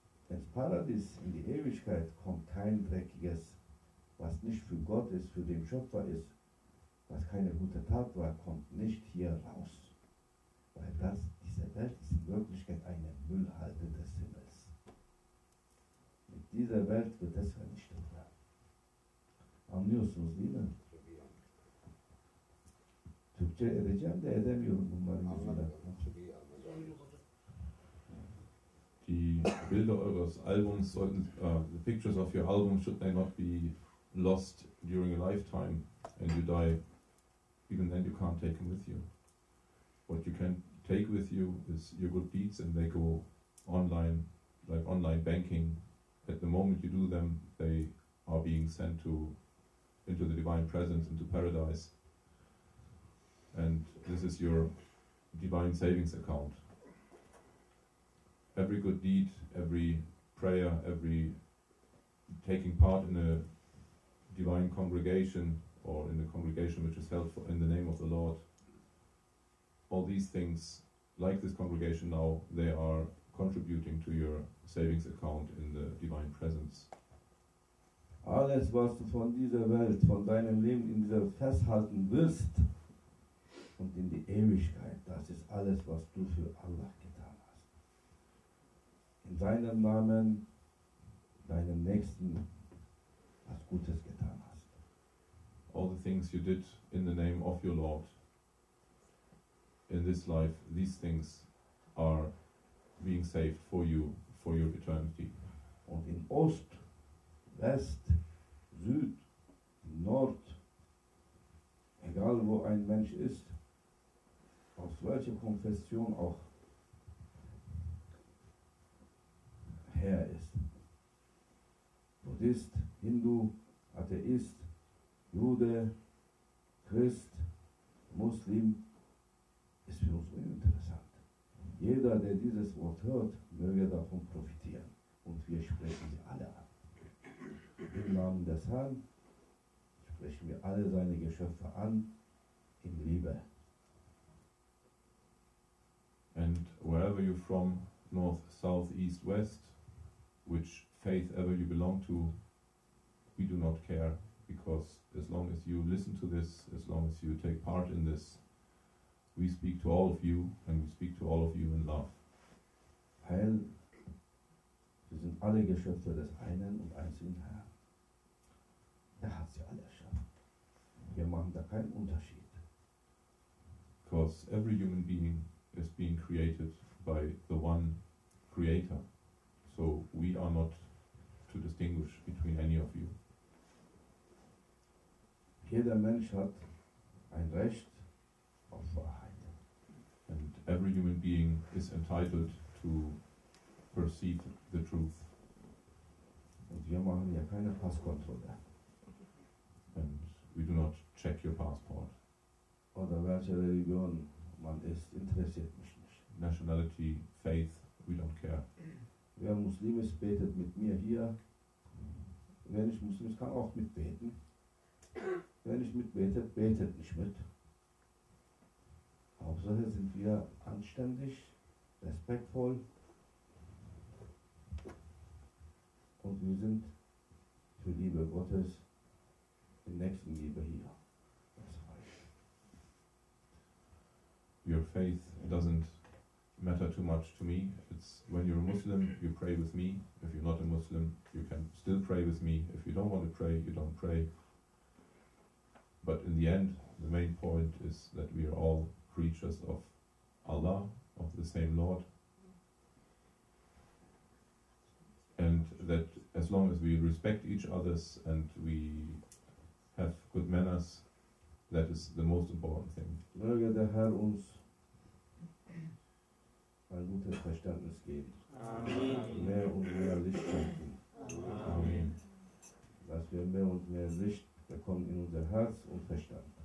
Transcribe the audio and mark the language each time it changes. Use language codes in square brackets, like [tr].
[de] Ins Paradies, in die Ewigkeit, kommt kein Dreckiges, was nicht für Gott ist, für den Schöpfer ist, was keine gute Tat war, kommt nicht hier raus. Weil diese Welt ist in Wirklichkeit eine Müllhalde des Himmels. Mit dieser Welt wird es vernichtet werden. [tr] Anlıyorsunuz değil mi? Türkçe edeceğim de edemiyorum bunların yüzünden. [de] Die Bilder eures Albums sollten, [en] the pictures of your album, should they not be lost during a lifetime and you die, even then you can't take them with you. What you can take with you is your good deeds, and they go online, like online banking. At the moment you do them, they are being sent into the divine presence, into paradise. And this is your divine savings account. Every good deed, every prayer, every taking part in a divine congregation or in a congregation which is held in the name of the Lord, all these things, like this congregation now, they are contributing to your savings account in the divine presence. [de] Alles, was du von dieser Welt, von deinem Leben in dieser festhalten wirst und in die Ewigkeit, das ist alles, was du für Allah getan hast. In seinem Namen, deinem Nächsten, was Gutes getan hast. [en] All the things you did in the name of your Lord in this life, these things are being saved for you, for your eternity. [de] Und in Ost, West, Süd, Nord, egal wo ein Mensch ist, aus welcher Konfession auch her ist. Buddhist, Hindu, Atheist, Jude, Christ, Muslim, ist für uns uninteressant. Jeder, der dieses Wort hört, möge davon profitieren. Und wir sprechen sie alle an. Im Namen des Herrn sprechen wir alle seine Geschöpfe an, in Liebe. [en] And wherever you're from, north, south, east, west, which faith ever you belong to, we do not care, because as long as you listen to this, as long as you take part in this, we speak to all of you, and we speak to all of you in love. [de] Weil wir sind alle Geschöpfe des einen und einzigen Herrn. Er hat sie alle erschaffen. Wir machen da keinen Unterschied. [en] Because every human being is being created by the one creator. So we are not to distinguish between any of you. [de] Jeder Mensch hat ein Recht auf Wahrheit. [en] And every human being is entitled to perceive the truth. [de] Und wir machen ja keine Passkontrolle. [en] And we do not check your passport. [de] Oder welche Religion man ist, interessiert mich nicht. [en] Nationality, faith, we don't care. [de] Wer Muslim ist, betet mit mir hier. Wer nicht Muslim ist, kann auch mitbeten. Wer nicht mitbetet, betet nicht mit. Hauptsache sind wir anständig, respektvoll und wir sind für Liebe Gottes in Nächstenliebe hier. Das reicht. [en] Your faith doesn't matter too much to me. It's when you're a Muslim, you pray with me. If you're not a Muslim, you can still pray with me. If you don't want to pray, you don't pray. But in the end, the main point is that we are all creatures of Allah, of the same Lord. And that as long as we respect each other's and we have good manners, that is the most important thing. [de] Möge der Herr uns ein gutes Verständnis geben. Amen. Mehr und mehr Licht schenken. Amen. Dass wir mehr und mehr Licht bekommen in unser Herz und Verstand.